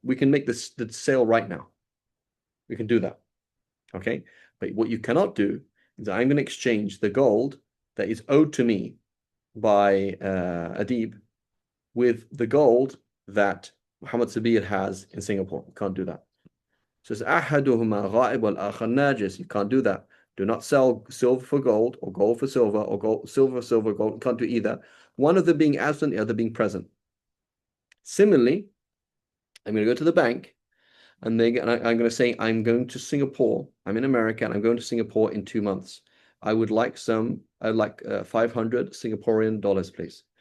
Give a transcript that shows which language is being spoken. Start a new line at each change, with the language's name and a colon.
English: We can make the sale right now. We can do that. Okay, but what you cannot do is I'm going to exchange the gold that is owed to me by Adib with the gold that Muhammad Sabir has in Singapore. You can't do that. So it's
Arabic: أحدهما غائب والآخر ناجس.
English: You can't do that. Do not sell silver for gold or gold for silver or silver for silver, gold. You can't do either. One of them being absent, the other being present. Similarly, I'm going to go to the bank and I'm going to say, I'm going to Singapore. I'm in America and I'm going to Singapore in 2 months. I'd like 500 Singaporean dollars, please.